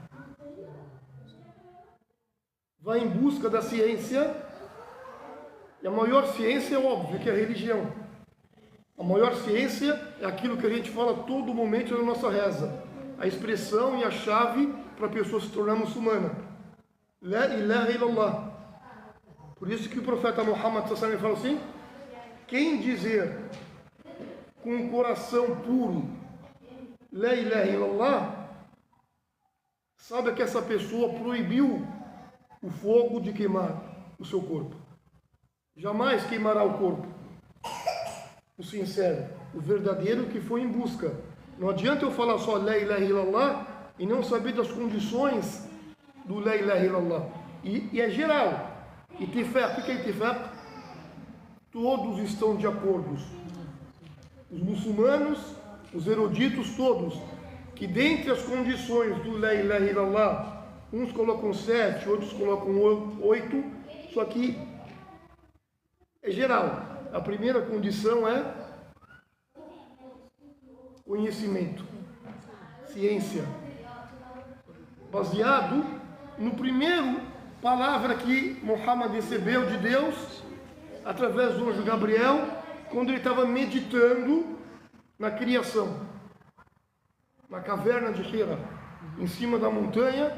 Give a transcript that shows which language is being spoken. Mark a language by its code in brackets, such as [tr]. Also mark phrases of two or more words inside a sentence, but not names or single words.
[pt] Vá em busca da ciência. E a maior ciência é óbvio que é a religião. A maior ciência é aquilo que a gente fala a todo momento na nossa reza. A expressão e a chave para a pessoa se tornar muçulmana. [ar] لا إله إلا الله. [pt] Por isso que o profeta Muhammad [ar] صلى الله عليه وسلم [pt] fala assim: quem dizer com um coração puro [ar] لا إله إلا الله, [pt] sabe que essa pessoa proibiu o fogo de queimar o seu corpo. Jamais queimará o corpo. O sincero, o verdadeiro que foi em busca. Não adianta eu falar só [ar] لا إله إلا الله [pt] e não saber das condições do [ar] لا إله إلا الله. [pt] E é geral. Itifaq, o que é itifaq? Todos estão de acordo. Os muçulmanos, os eruditos todos, que dentre as condições do [ar] لا إله إلا الله, [pt] uns colocam 7, outros colocam 8, só que é geral. A primeira condição é conhecimento, ciência, baseado no primeiro palavra que Muhammad recebeu de Deus através do anjo Gabriel, quando ele estava meditando na criação, na caverna de Hira, em cima da montanha.